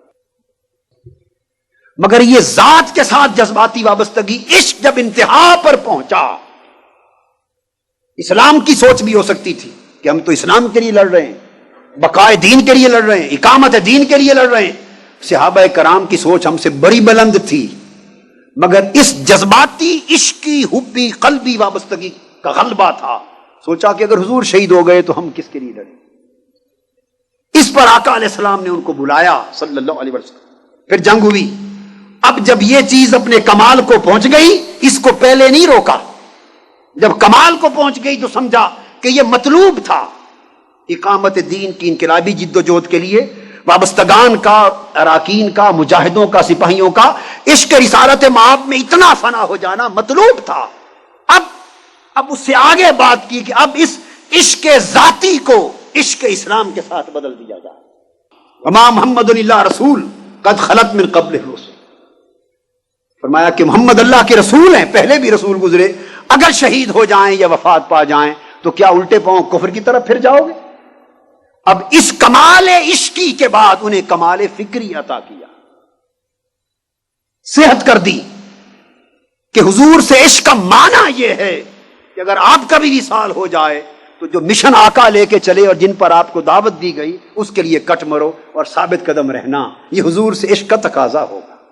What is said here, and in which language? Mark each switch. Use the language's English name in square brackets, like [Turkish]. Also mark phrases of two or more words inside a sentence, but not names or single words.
[Urdu] مگر یہ ذات کے ساتھ جذباتی وابستگی، عشق جب انتہا پر پہنچا، اسلام کی سوچ بھی ہو سکتی تھی کہ ہم تو اسلام کے لیے لڑ رہے ہیں، بقائے دین کے لیے لڑ رہے ہیں، اقامت دین کے لیے لڑ رہے ہیں. صحابہ کرام کی سوچ ہم سے بڑی بلند تھی، مگر اس جذباتی عشقی حبی قلبی وابستگی کا غلبہ تھا. سوچا کہ اگر حضور شہید ہو گئے تو ہم کس کے لیے لڑیں. اس پر آقا [Arabic] علیہ السلام [Urdu] نے ان کو بلایا [Arabic] صلی اللہ علیہ وسلم. [Urdu] پھر جنگ ہوئی. اب جب یہ چیز اپنے کمال کو پہنچ گئی، اس کو پہلے نہیں روکا. جب کمال کو پہنچ گئی تو سمجھا کہ یہ مطلوب تھا. اقامت دین کی انقلابی جد و جہد کے لیے وابستگان کا، اراکین کا، مجاہدوں کا، سپاہیوں کا عشق رسالت مآب میں اتنا فنا ہو جانا مطلوب تھا. اب اس سے آگے بات کی کہ اب اس عشق ذاتی کو عشق اسلام کے ساتھ بدل دیا جائے. [Arabic] وما محمد اللہ رسول قد خلت من قبل الرسل. [Urdu] فرمایا کہ محمد اللہ کے رسول ہیں، پہلے بھی رسول گزرے، اگر شہید ہو جائیں یا وفات پا جائیں تو کیا الٹے پاؤں کفر کی طرف پھر جاؤ گے؟ اب اس کمال عشقی کے بعد انہیں کمال فکری عطا کیا، صحت کر دی کہ حضور سے عشق کا معنی یہ ہے کہ اگر آپ کا بھی وصال ہو جائے تو جو مشن آقا لے کے چلے اور جن پر آپ کو دعوت دی گئی اس کے لیے کٹ مرو اور ثابت قدم رہنا، یہ حضور سے عشق کا تقاضا ہوگا.